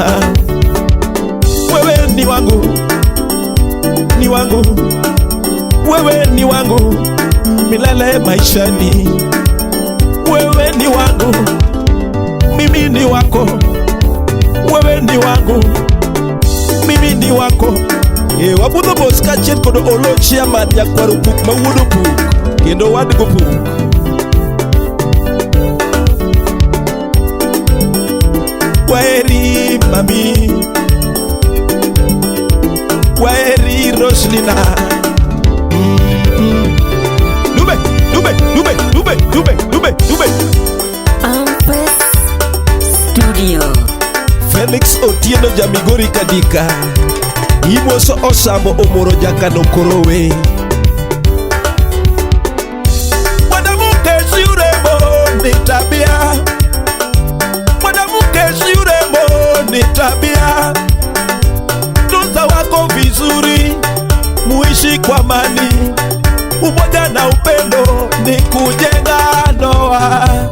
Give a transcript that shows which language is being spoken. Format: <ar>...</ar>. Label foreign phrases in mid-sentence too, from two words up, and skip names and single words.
<sw>Wewe ni wangu, ni wangu, wewe ni wangu milele maishani. Wewe ni wangu, mimi ni wako. Wewe ni wangu, mimi ni wako.</sw> <luo>Wabudho bos kachet kodo olo chairman nyakwaro puk mawuodo puk kendo wadgo puk.</luo> <sw>Kwaheri mami, kwaheri Roslina. Dube, dube, dube, dube, dube, dube, dube. Ampress Studio.</sw> <luo>Felix Otieno Jamigori Kadika, imoso Osambo Omoro Jakano Korowe.</luo> <sw>Mwanamke si urembo ni tabia, mwanamke si urembo ni tabia. Tunza wako vizuri, muishi kwa amani, umoja na upendo ni kujenga ndoa.</sw>